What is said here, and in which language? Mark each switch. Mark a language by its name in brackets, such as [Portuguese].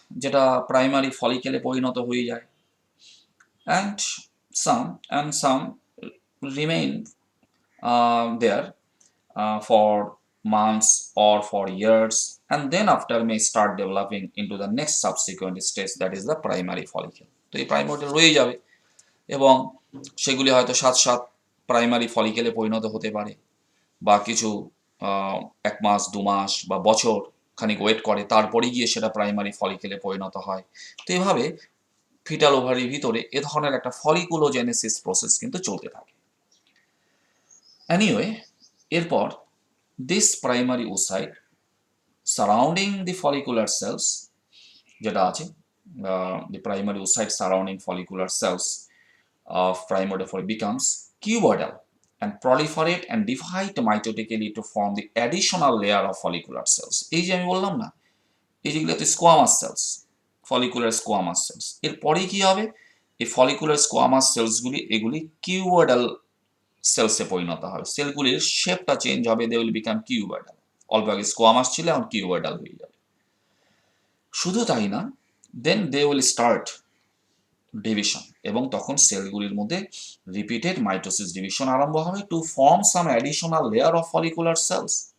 [Bangla] যেটা প্রাইমারি ফলিকেলে পরিণত হয়ে যায়, [English] and some remain there for months or for years, and then after may start developing into the next subsequent stage, that is the primary follicle. [Bangla] তো এই primordial রয়ে যাবে এবং সেগুলি হয়তো সাত সাত প্রাইমারি ফলিকেলে পরিণত হতে পারে, বা কিছু 1 মাস 2 মাস বা বছর খানিক ওয়েট করে, তারপরে গিয়ে সেটা প্রাইমারি ফলিকেলে পরিণত হয়। তো এভাবে ফিটাল ওভারির ভিতরে এ ধরনের একটা ফলিকুলোজেনেসিস প্রসেস কিন্তু চলতে থাকে। [English] anyway, এরপর this primary oocyte surrounding the follicular cells [Bangla] যেটা আছে, [English] the primary oocyte surrounding follicular cells of primordial follicle becomes cuboidal and proliferate and divide mitotically to form the additional layer of follicular cells. [Bangla] এই যে আমি বললাম না, এই যেগুলো তো squamous sales, follicular squamous sales, এরপরে কি হবে, এই ফলিকুলার স্কোয়ামাস সেলসগুলি এগুলি কিউবয়েডাল সেলসে পরিণত হবে, সেলগুলির শেপটা চেঞ্জ হবে, [English] They will become cuboidal. [Bangla] অল্প আগে স্কোয়ামাস ছিল, এখন কিউবয়েডাল হয়ে যাবে। শুধু তাই না, [English] then they will start division, [Bangla] এবং তখন সেলগুলির মধ্যে রিপিটেড মাইটোসিস ডিভিশন আরম্ভ হবে [English] To form some additional layer of follicular cells.